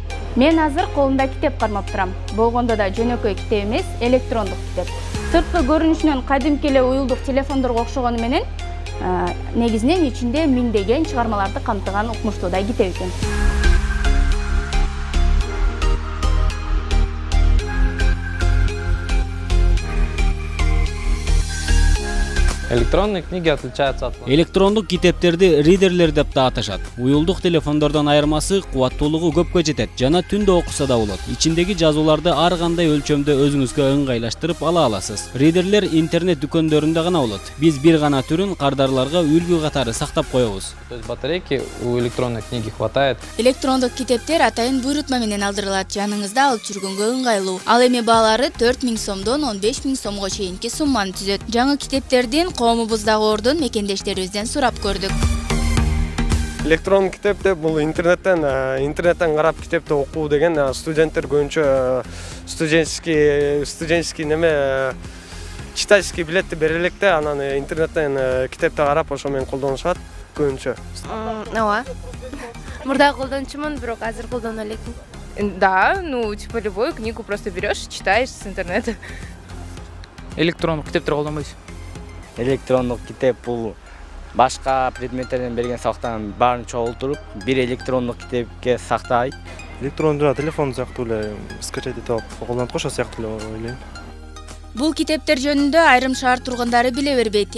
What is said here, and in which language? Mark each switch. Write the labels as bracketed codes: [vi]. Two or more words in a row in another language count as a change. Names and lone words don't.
[ky] Мен азыр колумда китеп кармап турам. Болгондо да жөнөкөй китеп эмес, электрондук китеп. Сырткы көрүнүшүнөн кадимки эле уюлдук телефондорго окшогону менен, негизинен ичинде миңдеген чыгармаларды камтыган укмуштуудай китеп экен. [ru] Электронные книги отличаются от... [ky] Электрондук китептерди ридерлер деп да аташат. Уюлдук телефондордон айырмасы кубаттуулугу көпкө жетет жана түндө окуса да болот. Ичиндеги жазууларды ар кандай өлчөмдө өзүңүзгө ыңгайлаштырып ала аласыз. Ридерлер интернет дүкөндөрүндө гана болот. Биз бир гана түрүн кардарларга үлгү катары сактап коебуз. [ru] То есть батарейки у электронной книги хватает. [ky] Электрондук китептер атайын буйрутма менен алдырылат. Жаныңызда алып жүргөнгө ыңгайлуу. Ал эми баалары 4000 сомдон 15000 сомго чейинки сумманы түзөт. Жаңы китептердин коомубуздагы ордун мекендештерибизден сурап көрдүк. Электрон китеп деп бул интернеттен карап китепти окуу деген студенттер көбүнчө студенческий неме читательский билетти бере электе, анан интернеттен китепти карап ошо менен колдонушат көбүнчө. Ооба. Мурда колдончумун, бирок азыр колдоно элекмин. [ru] Да, типа любую книгу просто берешь, читаешь с интернета. [ky] Электрондук китептер колдонбойсуз. Электрондук китеп бул башка предметтерден берген сабактардын баарын чогултуруп, бир электрондук китепке сактайт. Электрондук телефон сыяктуу эле скачать этип алып колдонот го, ошол сыяктуу эле ойлойм. Бул китептер жөнүндө айрым шаар тургундары биле бербейт.